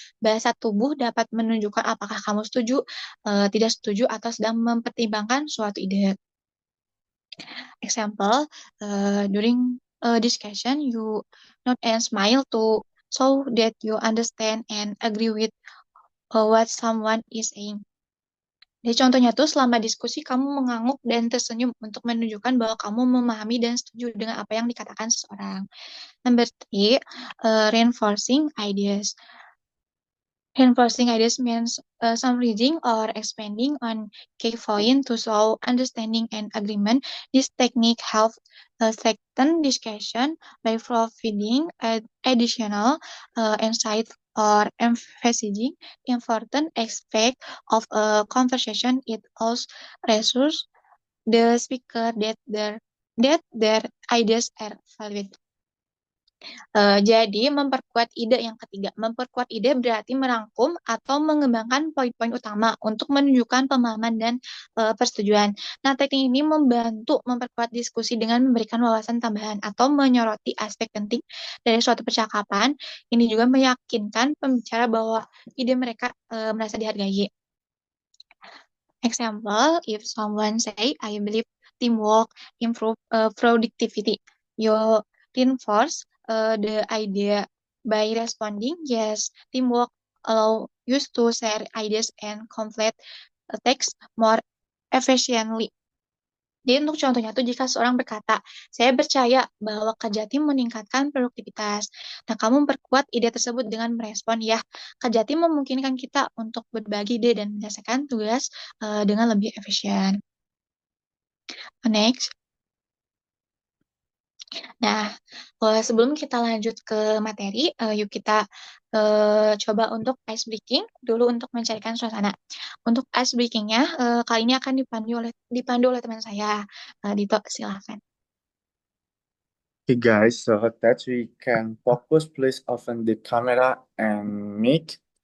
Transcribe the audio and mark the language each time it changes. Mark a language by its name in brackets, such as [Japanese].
[Indonesian] Bahasa tubuh dapat menunjukkan apakah kamu setuju, tidak setuju, atau sedang mempertimbangkan suatu ide. [English] Example, during a discussion, you nod and smile to show that you understand and agree with what someone is saying. [Indonesian] Jadi contohnya tuh selama diskusi kamu mengangguk dan tersenyum untuk menunjukkan bahwa kamu memahami dan setuju dengan apa yang dikatakan seseorang. [English] Number 3, reinforcing ideas. Reinforcing ideas means summarizing or expanding on key points to show understanding and agreement. This technique helps strengthen discussion by providing additional insight or emphasizing important aspect of a conversation. It also reassures the speaker that their ideas are valid. [Indonesian] Jadi memperkuat ide yang ketiga. Memperkuat ide berarti merangkum atau mengembangkan poin-poin utama untuk menunjukkan pemahaman dan persetujuan. Nah, teknik ini membantu memperkuat diskusi dengan memberikan wawasan tambahan atau menyoroti aspek penting dari suatu percakapan. Ini juga meyakinkan pembicara bahwa ide mereka merasa dihargai. [English] Example, if someone say, I believe teamwork improve productivity, you reinforce the idea by responding, yes, teamwork allow you to share ideas and complete text more efficiently. [Indonesian] Jadi untuk contohnya tuh jika seorang berkata, saya percaya bahwa kerja tim meningkatkan produktivitas. Nah, kamu memperkuat ide tersebut dengan merespon, ya, kerja tim memungkinkan kita untuk berbagi ide dan menyelesaikan tugas dengan lebih efisien. [English] Next. [Indonesian] Nah, sebelum kita lanjut ke materi, yuk kita coba untuk ice breaking dulu untuk mencarikan suasana. Untuk ice breakingnya kali ini akan dipandu oleh teman saya, Dito, silakan. [English] Okay, guys, so that we can focus, please open the camera and mic.